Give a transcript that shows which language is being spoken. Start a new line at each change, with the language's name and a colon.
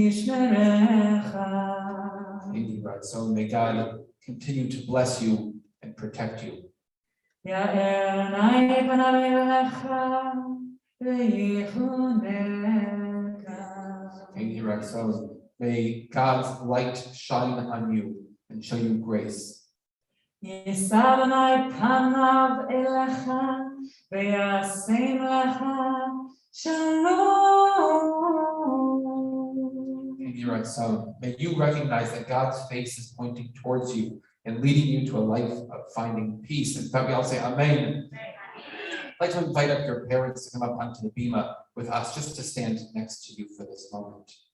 English: Indeed, right. So may God continue to bless you and protect you. So may God's light shine on you and show you grace.
Hebrew: יישא אדוני פניו אליך וישם לך שלום.
English: And you're on so may you recognize that God's face is pointing towards you and leading you to a life of finding peace. In fact, we all say Amen. I'd like to invite up your parents to come up onto the bima with us, just to stand next to you for this moment.